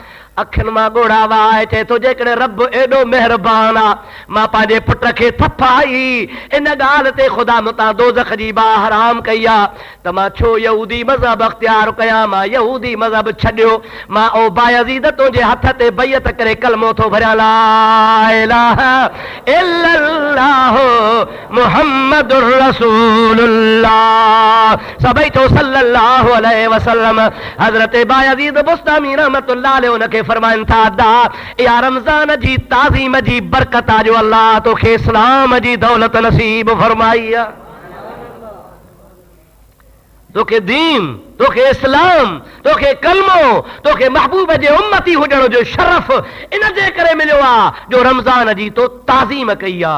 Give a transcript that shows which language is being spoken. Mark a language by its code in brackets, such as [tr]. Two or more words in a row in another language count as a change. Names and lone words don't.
[sd] अखियुनि मां ॻोढ़ा वाहे, चए थो जेकॾहिं रब एॾो महिरबान आहे, मां पंहिंजे पुट खे थप आई, इन ॻाल्हि ते ख़ुदा मुतां दोज़ख जी बाहि हराम कई आहे त मां छो यहूदी मज़हब अख़्तियार कयां, मां यहूदी मज़हब छॾियो। मां ओ बायज़ीद तुंहिंजे हथ ते बैयत करे कलमो थो भरियां, [ar] لا إله إلا الله محمد رسول الله, [sd] सभई चओ [ar] صلى الله عليه وسلم. [sd] हज़रत बायज़ीद बुस्तामी [ar] رحمة الله عليه [sd] उनखे फरमाइनि था, अदा या रमज़ान जी ताज़ीम जी बरकत जो अल्लाह तोखे इस्लाम जी दौलत नसीब फरमाई आहे, तोखे दीन, तोखे इस्लाम, तोखे कलमो, तोखे महबूब जे उम्मती हुजण जो शरफ इन जे करे मिलियो आहे जो रमज़ान जी तो ताज़ीम कई आहे।